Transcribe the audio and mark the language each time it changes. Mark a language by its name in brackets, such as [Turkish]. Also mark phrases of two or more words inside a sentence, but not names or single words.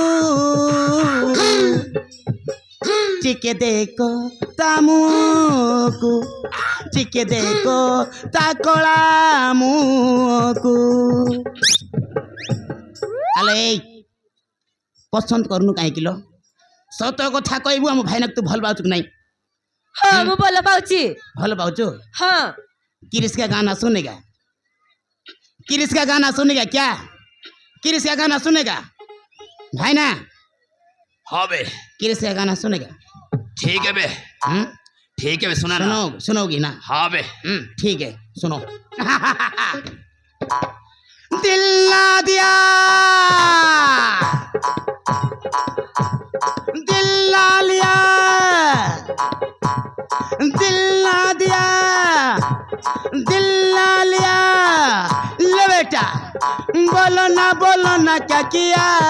[Odia] ଟିକେ ଦେଖ ତା ମୁହଁକୁ ଟିକେ ଦେଖ ତା କଳା ମୁହଁକୁ ଆଲେ ଏଇ ପସନ୍ଦ କରୁନୁ କାହିଁକି ଲୋ ସତ କଥା କହିବୁ ଆମ ଭାଇନାକୁ ତୁ ଭଲ ପାଉଛୁ କି ନାହିଁ ହଁ ମୁଁ ଭଲ ପାଉଛି ଭଲ ପାଉଛୁ ହଁ [Hindi] किरिस का गाना सुनेगा किरिस का गाना सुनेगा क्या किरिस का गाना सुनेगा भाई ना हाँ बे किरिस का गाना सुनेगा ठीक है बे ठीक है बे सुना ना सुनोगी ना हाँ बे ठीक है सुनो दिल ना दिया दिल ना लिया दिल ना दिया दिल ना लिया ले बेटा बोलो ना क्या किया